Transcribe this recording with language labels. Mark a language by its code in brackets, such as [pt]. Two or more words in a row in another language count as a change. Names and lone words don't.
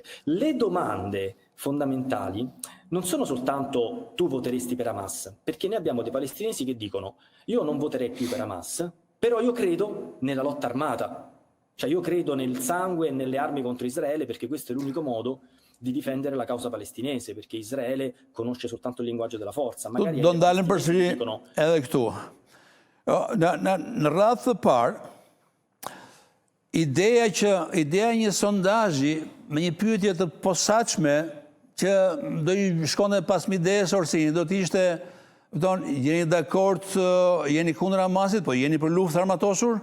[it] Le domande fondamentali non sono soltanto tu voteresti per Hamas, perché noi abbiamo dei palestinesi che dicono io non voterei più per Hamas, però io credo nella lotta armata, cioè io credo nel sangue e nelle armi contro Israele perché questo è l'unico modo di difendere la causa palestinese, perché Israele conosce soltanto il linguaggio della forza. Magari [sq] Do ndalën përsëri edhe këtu. Në radhë të parë, ideja një sondazhi me një pyetje të posaçme që do i shkonte pas mides Orsinit, do të ishte, jeni dakord, jeni kundër Hamasit, po jeni për luftë armatosur?